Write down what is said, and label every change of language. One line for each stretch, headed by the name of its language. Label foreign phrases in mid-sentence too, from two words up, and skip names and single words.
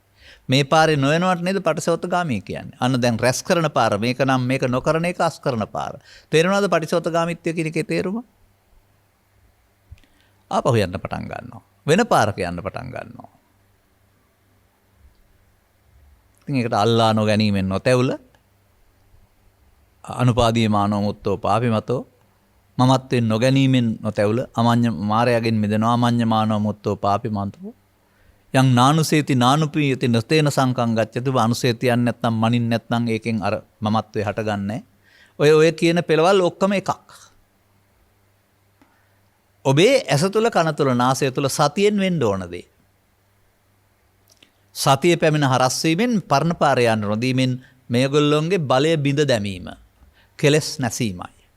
Sinhala: මේ පාරේ නොයනවට නේද පටිසෝතගාමී කියන්නේ. අන්න දැන් රැස් කරන පාර මේක නම් මේක නොකරන එක අස් කරන පාර. තේරෙනවද පටිසෝතගාමීත්වය කියන එකේ තේරුම? ආපහු යන්න පටන් ගන්නවා. වෙන පාරක යන්න පටන් ගන්නවා. ඉතින් ඒකට අල්ලා නොගැනීමෙන් නොතැවුල
Pali: අනුපාදී මානෝ මුත්තෝ පාපිමතෝ
Sinhala: මමත්වෙන් නොගැනීමෙන් නොතැවුල අමඤ්ඤ මාරයාගෙන් මිදෙනවා
Pali: අමඤ්ඤ මානෝ මුත්තෝ පාපිමතෝ යං නානුසේති නානුපීයති නතේන සංකං ගච්ඡති
Sinhala: අනුසේතියන් නැත්නම් මනින් නැත්නම් ඒකෙන් අර මමත්වේ හටගන්නේ. ඔය කියන පෙළවල් ඔක්කොම එකක්. ඔබේ ඇස තුල කන තුල නාසය තුල සතියෙන් වෙන්න ඕන දේ. සතිය පැමිණ හරස් වීමෙන් පරණ පාර යන්න නොදීමෙන් මේගොල්ලොන්ගේ බලය බිඳ දැමීම කෙලස් නැසීමයි.